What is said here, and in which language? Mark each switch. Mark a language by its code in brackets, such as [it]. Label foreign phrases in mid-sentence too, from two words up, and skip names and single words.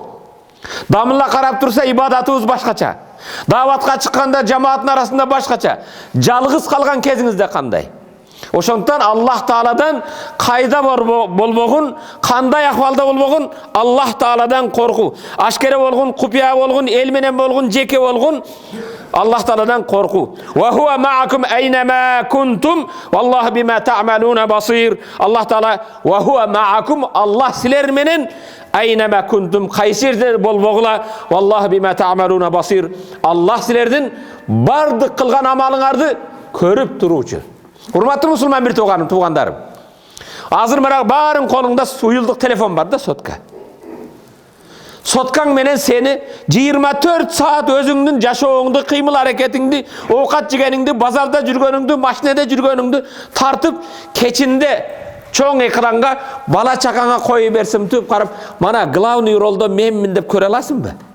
[ky] Дамылла карап турса ибадатыбыз башкача. Даватка чыкканда жамааттын арасында башкача. Жалгыз калган кезиңизде кандай? Ошондуктан Аллах Тааладан кайда болбогун, кандай ахвалда болбогун, Аллах Тааладан корку. Ашкере болгон, купуя болгон, эл менен болгон, жеке болгон, Аллах Тааладан корку. [ar] وهو معكم أينما كنتم والله بما تعملون بصير. [ky] Аллах Таала [ar] وهو معكم, [ky] Аллах силер менен [ar] أينما كنتم, [ky] кайсы жерде болбогула, [ar] والله بما تعملون بصير. [ky] Аллах силердин бардык кылган амалыңарды көрүп туруучу. Урматтуу мусулман бир туугандарым. Азыр мына баарың колуңда суюлдук телефон бар да, сотка. Соткаң менен сени 24 саат өзүңдүн жашооңду, кыймыл аракетиңди, оокат жегениңди, базарда жүргөнүңдү, машинеде жүргөнүңдү тартып, кечинде чоң экранга бала чакаңа коюп берсем түп карап, мана главный ролдо менмин деп көрө аласыңбы?